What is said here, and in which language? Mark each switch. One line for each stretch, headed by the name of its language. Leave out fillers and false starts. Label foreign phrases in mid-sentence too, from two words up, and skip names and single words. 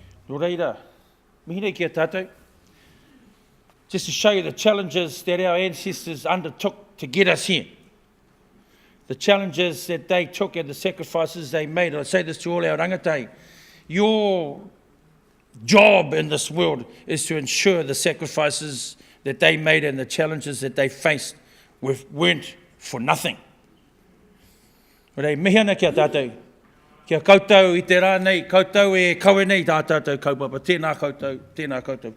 Māori: No reira, mihi nei kia tātou.
English: Just to show you the challenges that our ancestors undertook to get us here. The challenges that they took and the sacrifices they made. I say this to all our rangatau. Your job in this world is to ensure the sacrifices that they made and the challenges that they faced weren't for nothing.
Māori: Rei, mihi ana kia tātou. Kia koutou i te rā nei, koutou e kawe nei tā tātou kaupapa. Tēnā koutou, tēnā koutou.